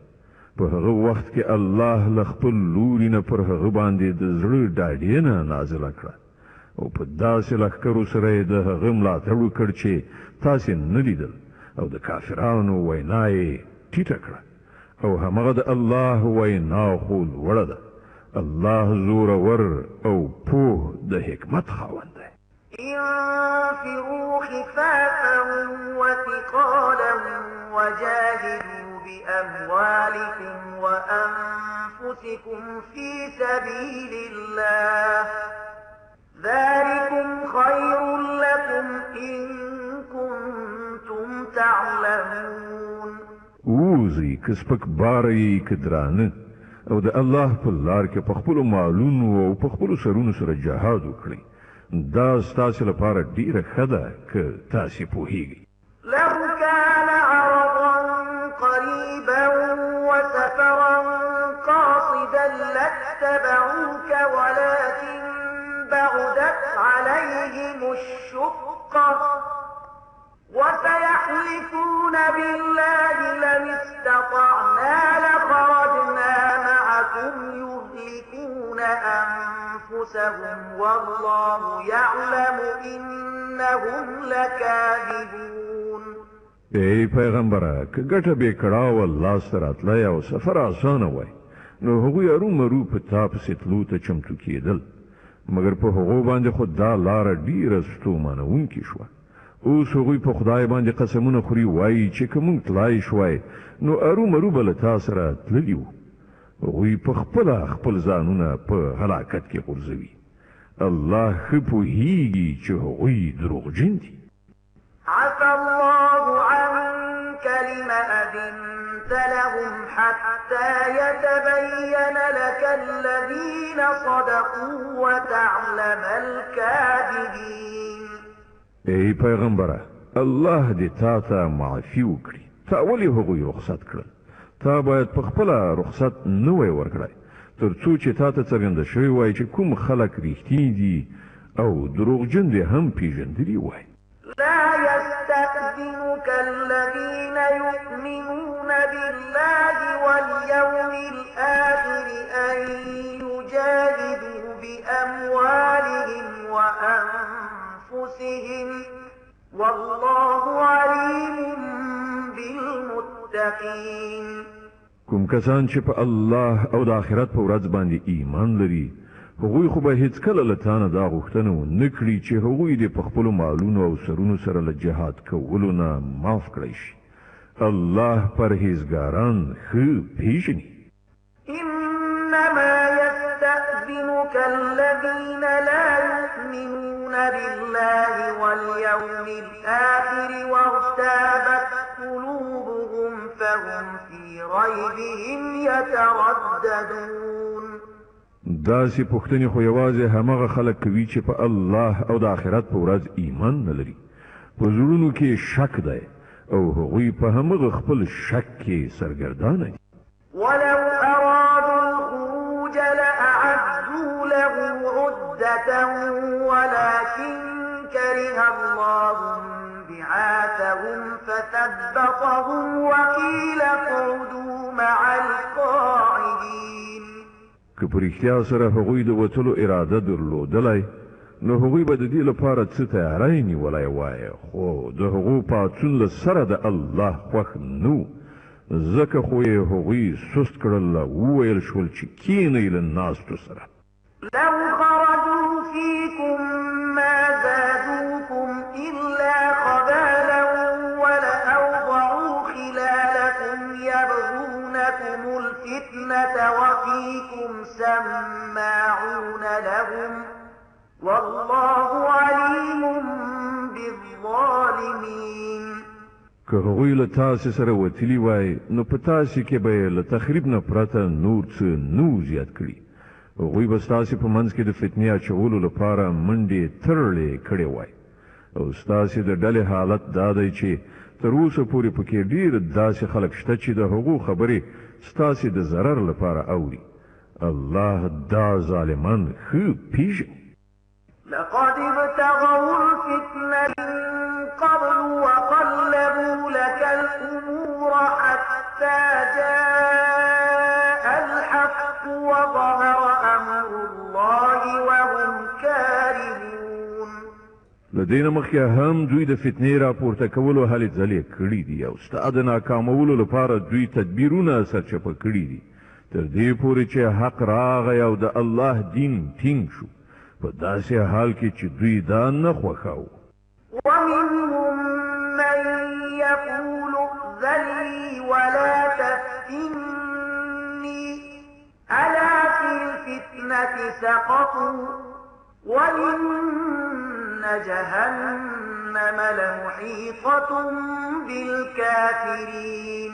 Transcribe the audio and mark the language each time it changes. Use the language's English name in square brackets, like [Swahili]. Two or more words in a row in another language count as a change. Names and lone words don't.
[Pashto] په هغه وخت کې الله له خپل لوري نه پر هغه باندې د زړه ډاډینه نازله کړه او په داسې لښکرو سره یې د هغه ملاتړ وکړ چې تاسې نه لیدل، او د کافرانو وینا یې ټیټه کړه، او همغه د الله وینا خو لوړه ده. الله زورور او پوه د حکمت خاوند دی. [Arabic] انفروا خفافا وثقالا وجاهدوا بأموالكم وأنفسكم في سبيل الله ذلكم خير لكم إن كنتم تعلمون. [Pashto] اوزي کسپک باری کدرانه او د الله په لار کې په خپلو مالونو او په خپلو سرونو سره جهاد وکړئ. دا ستاسو لپاره ډیره ښه ده که تاسې پوهیږئ. [Arabic] لو كان عرضا قريبا وسفرا قاصدا لاتبعوك ولكن بعدت عليهم الشقة وسيحلفون بالله لم استطعنا لخرجنا معكم يهلكون أنفسهم والله يعلم إنهم لكاذبون. [Pashto] ای پیغمبره که ګټه به کړه الله سره تلای او سفر آسانه وای نو هغوی ارومرو په تا پسې تلو ته چمتو کېدل، مګر په هغو باندې خو دا لاره ډیره ستومانوونکې شوه. اوس هغوی په خدای باندې قسمونه خوري، وایي چې که موږ تلای شوای نو ارومرو به له تا سره تللي وو. هغوی په خپله خپل ځانونه په هلاکت کې غورځوي. الله ښه پوهیږي چې هغوی دروغجن دي. [Arabic] عفى الله عنك لم أذنت لهم حتى يتبين لك الذين صدقوا وتعلم الكاذبين. [Pashto] ای پیغمبره الله دې تا ته معافي وکړي. تا ولې هغوی رخصت کړل؟ تا باید په خپله رخصت نه وای ورکړی تر څو چې تا ته څرګنده شوی وای چې کوم خلک ریښتیني دي او دروغجن دې هم پیژندلي وای. [Arabic] لا يستأذنك الذين يؤمنون بالله واليوم الآخر أن يجاهدوا بأموالهم وأنفسهم والله عليم بالمتقين. [Pashto] کوم کسان چې په الله او د آخرت په ورځ باندې ایمان لري هغوی خو به هیڅکله له تا نه دا غوښتنه ونه کړي چې هغوی دې په خپلو مالونو او سرونو سره له جهاد کولو نه معاف کړی شي. الله پرهیزګاران ښه پیژني. [Arabic] إنما يستأذنك الذين لا يؤمنون بالله واليوم الآخر وارتابت قلوبهم فهم في ريبهم يترددون. [Pashto] داسې پوښتنې خو یوازې همغه خلک کوي چې په الله او د آخرت په ورځ ایمان نه لري. په زړونو کې شک دی او هغوی په همغه خپل شک کې سرګردانه دي. [Arabic] ولو أرادوا الخروج لأعدوا له عدة ولكن كره الله بعاثهم فثبطهم وقيل اقعدوا مع القاعدين. [Pashto] که په رښتیا سره هغوی د وتلو اراده درلودلی نو هغوی به د دې لپاره څه تیاری نیولی وای، خو د هغو پاڅون له سره د الله خوښ نه، ځکه خو یې هغوی سست کړل او وویل شول چې کینئ له ناستو سره. [Arabic] لو خرجوا فيكم ما زادوكم إلا خبالا ولأوضعوا خلالكم يبغون يبغونكم الفتنة وفيكم سماعون لهم والله عليم بالظالمين. [Pashto] که هغوی له تاسې سره وتلي وای نو په تاسې کې به یې له تخریب نه پرته نور څه نو زیات کړي. هغوی به ستاسې په منځ کې د فتنې اچولو لپاره منډې ترړې کړې وای او ستاسې د ډلې حالت دا دی چې تر اوسه پورې پکې ډېر داسې خلک شته چې د هغو خبرې ستاسې د ضرر لپاره اوري. الله دا ظالمان ښه پیژني. [Arabic] لقد ابتغوا الفتنة من قبل وقلبوا لك الأمور حتى جاء الحق وظهر أمر الله وهم كارهون. [Pashto] لدينا مخکې هم دوی د فتنې راپورته کولو هلې ځلې کړي دي او ستا د ناکامولو لپاره دوی تدبیرونه سرچپه کړي دي تر دې پورې چې حق راغی او د الله دین ټینګ شو په داسې حال کې چې دوی دا نه خوښاوه. [Arabic] ومنهم من يقول ائذن لي ولا تفتني ألا في الفتنة سقطوا وإن جهنم لمحيطة بالكافرين.